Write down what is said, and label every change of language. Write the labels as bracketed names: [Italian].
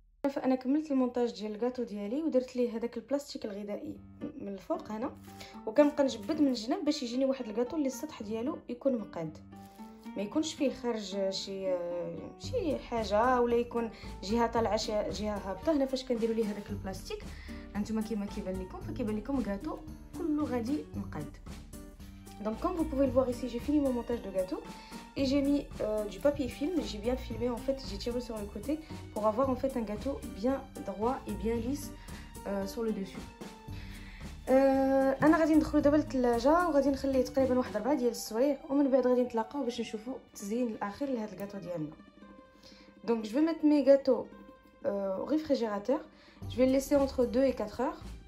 [Arabic] فانا كملت المونتاج ديال الكاطو ديالي ودرت ليه هذاك البلاستيك الغذائي من الفوق هنا، وكنبقى نجبد من الجناب باش يجيني واحد الكاطو اللي السطح ديالو يكون مقاد، ما يكونش فيه خارج شي حاجه ولا يكون جهه طالعه جهه هابطه. هنا فاش كنديروا ليه هذاك البلاستيك هانتوما كيما كيبان لكم، فكيبان لكم الكاطو كله غادي مقاد. [French] Donc comme vous pouvez le voir ici, j'ai fini mon montage de gâteau et j'ai mis du papier film. J'ai bien filmé en fait, j'ai tiré sur le côté pour avoir en fait un gâteau bien droit et bien lisse sur le dessus. [Arabic] انا غادي ندخلو دابا للثلاجه وغادي نخليه تقريبا واحد 4 ديال السوايع، ومن بعد غادي نتلاقاو باش نشوفوا التزيين الاخير لهذا الكاطو ديالنا. [French] Donc je vais mettre mes gâteaux au réfrigérateur. Je vais le laisser entre 2 et 4 heures.